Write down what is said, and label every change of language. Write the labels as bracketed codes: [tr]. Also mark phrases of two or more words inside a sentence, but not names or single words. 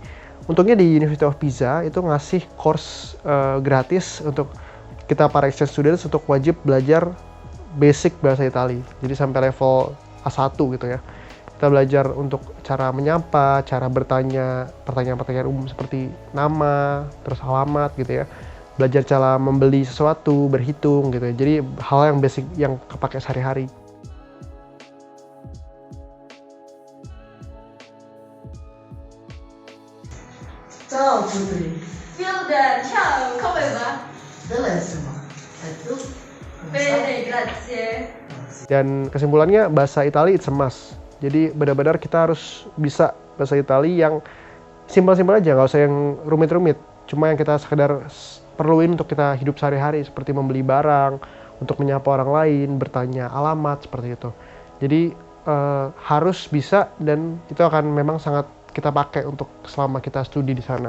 [id] Untungnya di University of Pisa itu ngasih course gratis untuk kita para [en] exchange students [id] untuk wajib belajar basic bahasa Italia, jadi sampai level A1 gitu ya. Kita belajar untuk cara menyapa, cara bertanya, pertanyaan-pertanyaan umum seperti nama, terus alamat gitu ya. Belajar cara membeli sesuatu, berhitung gitu ya. Jadi hal yang basic yang kepake sehari-hari. [it] Ciao Putri, Fielder, ciao, come va? bellissima. E tu? Come Bene, stai? grazie. [id] Dan kesimpulannya bahasa Italia [en] it's a must. [id] Jadi benar-benar kita harus bisa bahasa Italia yang simpel-simpel aja, nggak usah yang rumit-rumit. Cuma yang kita sekedar perluin untuk kita hidup sehari-hari, seperti membeli barang, untuk menyapa orang lain, bertanya alamat, seperti itu. Jadi harus bisa, dan itu akan memang sangat kita pakai untuk selama kita studi di sana.